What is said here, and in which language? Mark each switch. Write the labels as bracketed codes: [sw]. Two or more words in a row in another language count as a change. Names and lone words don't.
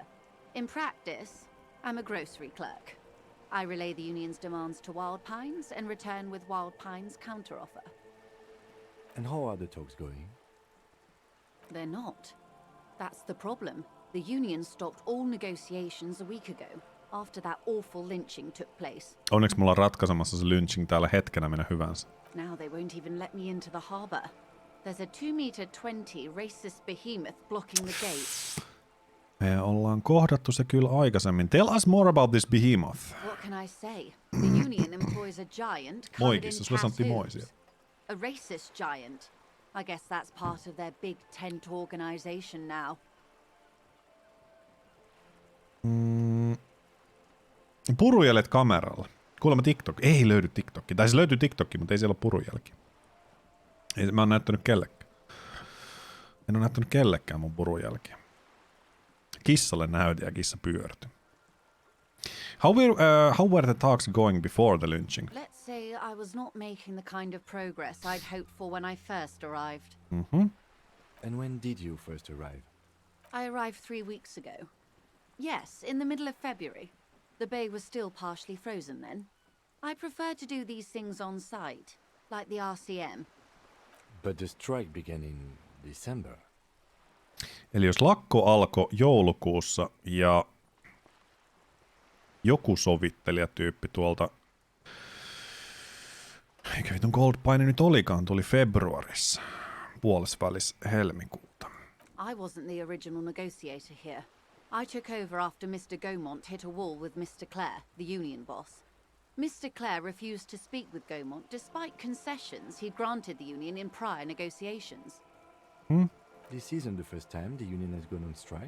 [en] In practice, I'm a grocery clerk. I relay the union's demands to Wild Pines and return with Wild Pines' counteroffer. And how are the talks going? They're not. That's the problem. The union stopped all negotiations a week ago, after that awful lynching took place. [fi] Onneksi mulla on ratkaisemassa se lynching täällä hetkenä minä hyvänsä. [en] Now they won't even let me into the harbour. There's a 2.20 meter racist behemoth blocking the gate. [fi] Me ollaan kohdattu se kyllä aikaisemmin. [en] Tell us more about this behemoth. What can I say? The union employs a giant covered in tattoos. A racist giant. I guess that's part of their big tent organization now. [fi] Purujäljet kameralla. Kuulemma TikTok. Ei löydy TikTokki. Tai se löytyy TikTokki, mutta ei siellä ole purujälki. Mä oon näyttänyt kellekään. En ole näyttänyt kellekään mun purujälkiä. Kissalle näytin ja kissa pyörtyi. [en] How were the talks going before the lynching? Let's say I was not making the kind of progress I'd hoped for when I first arrived. And when did you first arrive? I arrived 3 weeks ago. Yes, in the middle of February. The bay was still partially frozen then. I prefer to do these things on site, like the RCM. But the strike began in December. [fi] Eli jos lakko alkoi joulukuussa ja joku sovittelijatyyppi tuolta, eikä vitun Gold Pine nyt olikaan, tuli februarissa, puolesvälis helmikuuta. [en] I wasn't the original negotiator here. I took over after Mr. Gaumont hit a wall with Mr. Clare, the union boss. Mr. Clare refused to speak with Gaumont despite concessions he'd granted the union in prior negotiations. This isn't the first time the union has gone on strike?